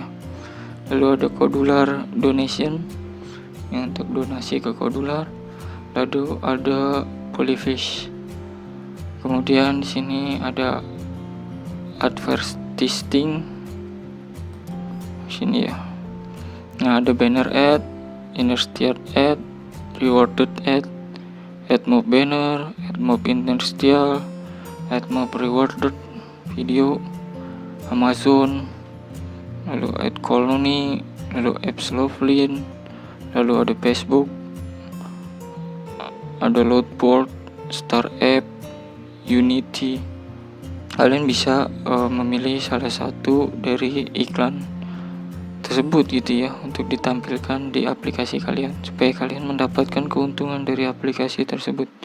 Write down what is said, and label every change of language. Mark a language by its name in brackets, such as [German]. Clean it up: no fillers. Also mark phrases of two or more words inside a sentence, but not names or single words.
[Indonesian] Lalu ada Kodular donation, yang untuk donasi ke Kodular. Lalu ada Polyfish. Kemudian di sini ada advertising, sini ya. Nah, ada [English] banner ad, interstitial ad, rewarded ad, mob banner, mob interstitial, mob rewarded video, [Indonesian] Amazon, lalu ad colony, lalu apps Lovelin, lalu ada Facebook, ada load board, Star App, Unity. Kalian bisa memilih salah satu dari iklan tersebut gitu ya, untuk ditampilkan di aplikasi kalian supaya kalian mendapatkan keuntungan dari aplikasi tersebut.